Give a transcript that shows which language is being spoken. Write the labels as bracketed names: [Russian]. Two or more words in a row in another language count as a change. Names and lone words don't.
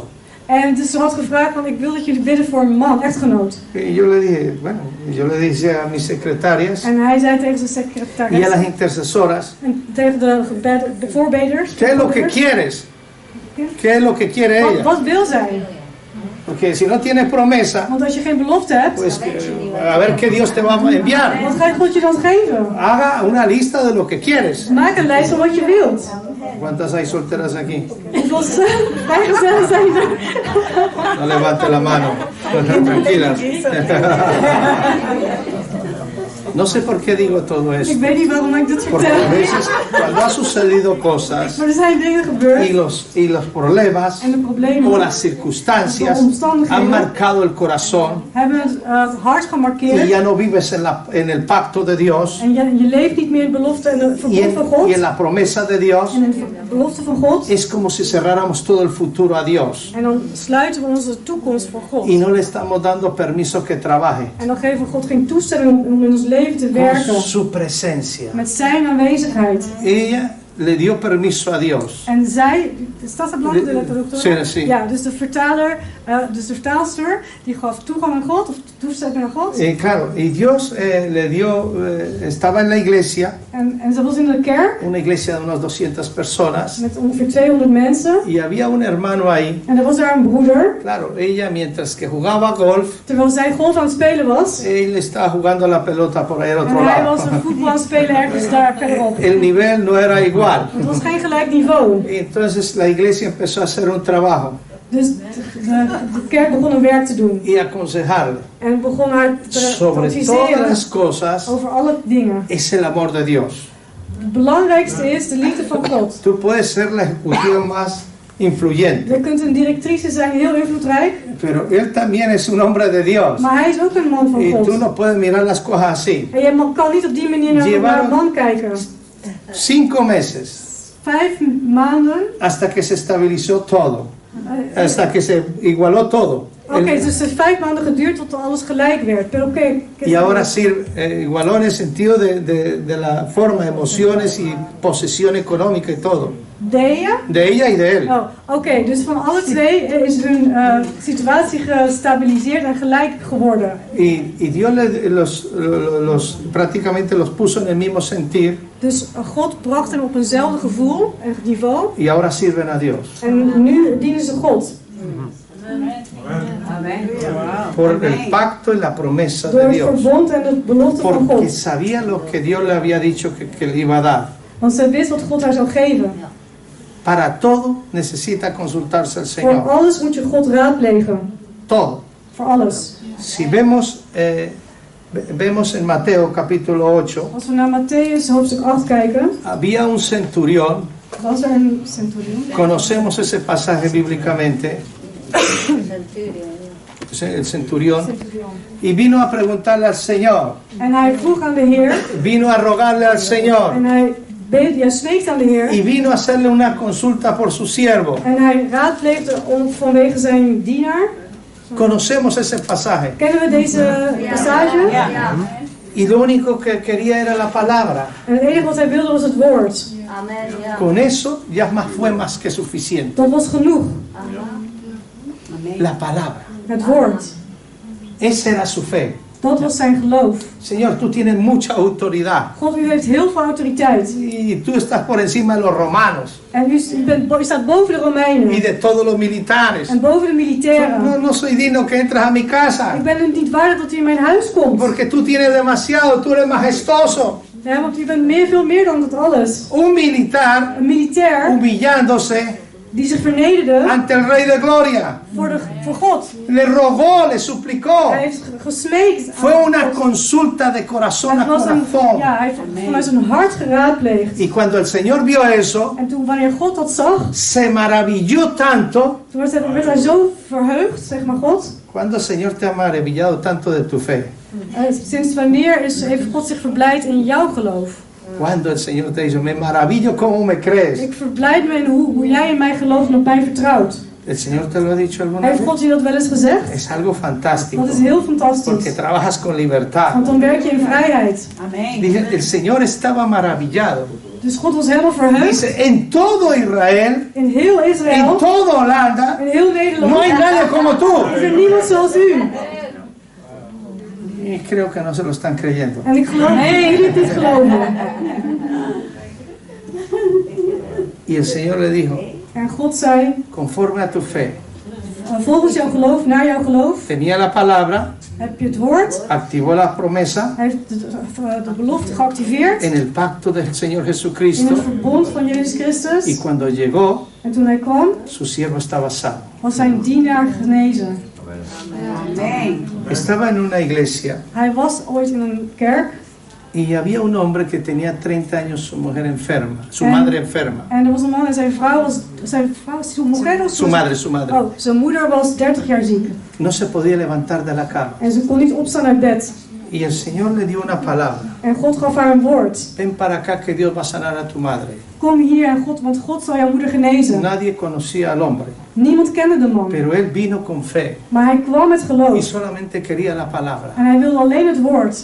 [Dutch] En dus ze had gevraagd van ik wil dat jullie bidden voor een man, echtgenoot. [Spanish] Y yo le dije, bueno, yo le dije a mis secretarias [Dutch] En hij zei tegen zijn [Spanish] y a [Dutch] secretaris [Spanish] las intercesoras, [Dutch] en tegen de voorbeders. [Spanish] ¿qué es lo que quieres? ¿Qué es lo que quiere ella? [Dutch] Wat wil zij? [Spanish] Porque si no tienes promesa, [Dutch] Want als je geen belofte hebt, [Spanish] pues a ver qué Dios te va a enviar. [Dutch] wat gaat God je dan geven? [Spanish] Haga una lista de lo que quieres. [Dutch] Maak een lijst van wat je wilt. [Spanish] ¿Cuántas hay solteras aquí? [Dutch] Hoeveel vrijgezellen zijn er? [Spanish] No levante la mano. Tranquilas. No sé por qué digo todo [Dutch] Ik [Spanish] esto. [Dutch] weet niet waarom ik dit [Spanish] Porque a [Dutch] vertel. [Spanish] veces cuando ha sucedido cosas [Dutch] Maar er zijn dingen gebeurd [Spanish] y los problemas [Dutch] en de problemen [Spanish] o las circunstancias han marcado el corazón [Dutch] hebben het hart [Spanish] y [Dutch] gemarkeerd. [Spanish] ya no vives en el pacto de Dios [Dutch] En je leeft niet meer in de belofte en de [Spanish] y [Dutch] verbond van God. [Spanish] en la promesa de Dios. [Dutch] En in de belofte van God. [Spanish] Es como si cerráramos todo el futuro a Dios [Dutch] En dan sluiten we onze toekomst voor God. [Spanish] y no le estamos dando permiso que trabaje [Dutch] En dan geven we God geen toestemming om in ons leven te [Spanish] con [Dutch] werken. [Spanish] su presencia. [Dutch] Met zijn aanwezigheid. [Spanish] Ella le dio permiso a Dios. [Dutch] En zij, staat dat [Spanish] blanco de la traductora? Sí, sí. [Dutch] Ja, dus de vertaler, dus de vertaalster, die gaf toegang aan God, of toestemming aan God. [Spanish] Claro, y Dios le dio, estaba en la iglesia, [Dutch] En ze was in de kerk, [Spanish] una iglesia de unas 200 personas, [Dutch] met ongeveer 200 mensen. [Spanish] y había un hermano ahí. [Dutch] En er was daar een broeder. [Spanish] Claro, ella mientras que jugaba golf, [Dutch] Terwijl zij golf aan het spelen was. [Spanish] él estaba jugando la pelota por ahí al otro [Dutch] En hij [Spanish] lado. [Dutch] was een voetbal aan het spelen ergens daar verderop. [Spanish] El nivel no era igual. [Dutch] Het was geen gelijk niveau. [Spanish] Y entonces la iglesia empezó a hacer un trabajo [Dutch] Dus de kerk begon een werk te doen. [Spanish] y aconsejarle. [Dutch] En begon haar te [Spanish] Sobre todas [Dutch] adviseren [Spanish] las cosas [Dutch] over alle dingen. [Spanish] es el amor de Dios. [Dutch] Het belangrijkste is de liefde van God. [Spanish] Tú puedes ser la ejecutiva más influyente, [Dutch] Je kunt een directrice zijn, heel invloedrijk. [Spanish] pero él también es un hombre de Dios. [Dutch] Maar hij is ook een man van [Spanish] Y [Dutch] God. [Spanish] tú no puedes mirar las cosas así. [Dutch] En je kan niet op die manier naar een man kijken. [Spanish] 5 meses [Dutch] 5 maanden. [Spanish] hasta que se estabilizó todo, hasta que se igualó todo. [Dutch] Oké, dus het heeft 5 maanden geduurd tot alles gelijk werd. [Spanish] Pero Y ahora sí, igualó en el sentido de la forma, emociones y posesión económica y todo. De ella? De ella y de él. [Dutch] Oh, oké, dus van alle twee is hun situatie gestabiliseerd en gelijk geworden. [Spanish] Y Dios prácticamente los puso en el mismo sentir. [Dutch] Dus God bracht hen op eenzelfde gevoel en niveau. [Spanish] Y ahora sirven a Dios. [Dutch] En nu dienen ze God. [Spanish] Por el pacto y la promesa [Dutch] Door [Spanish] de [Dutch] het [Spanish] Dios. [Dutch] verbond en de belofte van [Spanish] Porque [Dutch] God. [Spanish] sabía lo que Dios le había dicho que le iba a dar. [Dutch] Want zij wist wat God haar zou geven. [Spanish] Para todo necesita consultarse al [Dutch] Voor [Spanish] Señor. [Dutch] alles moet je God raadplegen. [Spanish] Todo. [Dutch] Voor alles. [Spanish] Si vemos en Mateo capítulo 8, [Dutch] Als we naar Matthäus hoofdstuk 8 kijken, [Spanish] había un centurión. [Dutch] was er een centurion. [Spanish] Conocemos ese pasaje bíblicamente. El centurión. Y vino a preguntarle al Señor. [Dutch] En hij vroeg aan de Heer. [Spanish] Vino a rogarle al Señor. [Dutch] En hij smeekt aan de Heer. [Spanish] Y vino a hacerle una consulta por su siervo. [Dutch] En hij raadpleegde vanwege zijn dienaar. [Spanish] Conocemos ese pasaje. [Dutch] Kennen we deze passage? [Spanish] Y lo único que quería era la palabra. [Dutch] En het enige wat hij wilde was het woord. [Spanish] Con eso ya fue más que suficiente. [Dutch] Dat was genoeg. [Spanish] La palabra. [Dutch] Het woord. [Spanish] Esa era su fe. [Dutch] Dat was zijn geloof. [Spanish] Señor, tú tienes mucha autoridad. [Dutch] God, u heeft heel veel autoriteit. [Spanish] Y tú estás por encima de los romanos. [Dutch] En u staat boven de Romeinen. [Spanish] Y de todos los militares. [Dutch] En boven de militairen. [Spanish] No soy digno que entres a mi casa. [Dutch] Ik ben het niet waardig dat u in mijn huis komt. [Spanish] Porque tú tienes demasiado, tú eres majestuoso. [Dutch] Ja, want u bent veel meer dan dat alles. [Spanish] Un militar [Dutch] Een militair [Spanish] humillándose [Dutch] die zich vernederde [Spanish] ante el Rey de Gloria. [Dutch] voor God. [Spanish] Le rogó, le suplicó. [Dutch] Hij heeft gesmeekt. [Spanish] Fue una consulta de corazón a [Dutch] Het was [Spanish] corazón. [Dutch] hij heeft vanuit zijn hart geraadpleegd. [Spanish] Y cuando el Señor vio eso, [Dutch] En toen, wanneer God dat zag, [Spanish] se maravilló tanto. [Dutch] toen werd hij zo verheugd, zeg maar God. [Spanish] Cuando el Señor te ha maravillado tanto de tu fe. [Dutch] Sinds wanneer heeft God zich verblijd in jouw geloof? [Spanish] Cuando el Señor te dice, me maravillo cómo me crees. [Dutch] Ik verblijd me in hoe jij in mij gelooft en op mij vertrouwt. [Spanish] El Señor te lo ha dicho alguna vez. [Dutch] Heeft God je dat wel eens gezegd? [Spanish] Es algo fantástico. [Dutch] Dat is heel [Spanish] Porque [Dutch] fantastisch. [Spanish] trabajas con libertad. [Dutch] Want dan werk je in vrijheid. [Spanish] Dije, el Señor estaba maravillado. [Dutch] Dus God was helemaal verheugd. [Spanish] Dice, en todo Israel, [Dutch] In heel [Spanish] en [Dutch] Israël, [Spanish] toda Holanda, [Dutch] in heel Nederland, [Spanish] no hay nadie como tú. [Dutch] is er niemand zoals u. [Spanish] Y creo que no se lo están creyendo. [Dutch] En ik geloof dat jullie het niet geloven. [Spanish] Y el Señor le dijo, [Dutch] En God zei, [Spanish] conforme a tu fe, [Dutch] volgens jouw geloof, naar jouw geloof, [Spanish] tenía la palabra, [Dutch] heb je het woord. [Spanish] activó la promesa [Dutch] Hij heeft de belofte geactiveerd [Spanish] en el pacto del Señor [Dutch] in [Spanish] Jesucristo. [Dutch] het verbond van Jezus [Spanish] Y [Dutch] Christus. [Spanish] cuando llegó, [Dutch] En toen hij kwam, [Spanish] su siervo estaba sano. [Dutch] was zijn dienaar genezen. [Spanish] Estaba en una iglesia [Dutch] Hij was ooit in een kerk [Spanish] y había un hombre que tenía 30 años, su mujer enferma, su madre enferma. [Dutch] en er was een man en zijn vrouw was zijn moeder was, [Spanish] Su madre. [Dutch] oh, zijn moeder was 30 jaar ziek. [Spanish] No se podía levantar de la cama. [Dutch] En ze kon niet opstaan uit bed. [Spanish] Y el Señor le dio una palabra. [Dutch] En God gaf haar een woord. [Spanish] Ven para acá que Dios va a sanar a tu madre. [Dutch] Kom hier en God, want God zal jouw moeder genezen. [Spanish] Nadie conocía al hombre, [Dutch] Niemand kende de man. [Spanish] pero él vino con fe [Dutch] Maar hij kwam met [Spanish] y [Dutch] geloof. [Spanish] solamente quería la palabra. [Dutch] En hij wilde alleen het woord.